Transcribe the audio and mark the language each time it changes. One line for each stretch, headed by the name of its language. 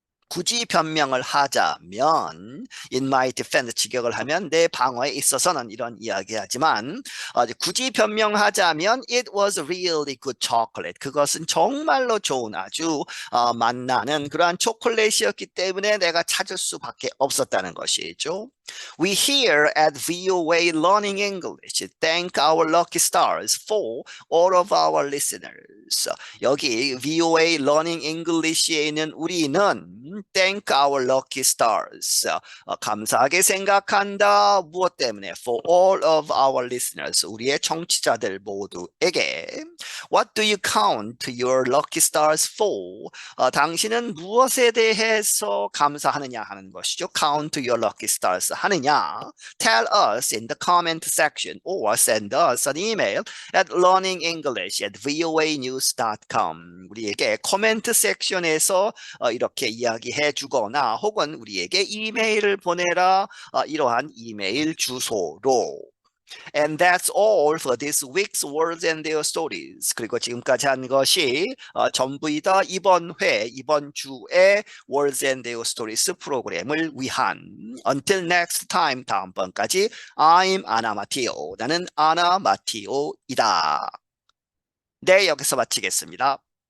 Korean: 굳이 변명을 하자면 in my defense 직역을 하면 내 방어에 있어서는 이런 이야기하지만 굳이 변명하자면 it was really good chocolate. 그것은 정말로 좋은 아주 맛나는 그러한 초콜릿이었기 때문에 내가 찾을 수밖에 없었다는 것이죠.
English: We here at VOA Learning English thank our lucky stars for all of our listeners.
Korean: 여기 VOA Learning English에 있는 우리는 thank our lucky stars. 감사하게 생각한다. 무엇 때문에? For all of our listeners. 우리의 청취자들 모두에게.
English: What do you count your lucky stars for?
Korean: 당신은 무엇에 대해서 감사하느냐 하는 것이죠.
English: Count your lucky stars 하느냐? Tell us in the comment section or send us an email at learningenglish@voanews.com.
Korean: 우리에게 코멘트 섹션에서 이렇게 이야기해 주거나 혹은 우리에게 이메일을 보내라. 이러한 이메일 주소로.
English: And that's all for this week's Words and Their Stories.
Korean: 그리고 지금까지 한 것이 전부이다. 이번 주에 Words and Their Stories 프로그램을 위한 Until next time, 다음번까지 I'm Anna Matteo. 나는 아나 마티오이다. 네, 여기서 마치겠습니다.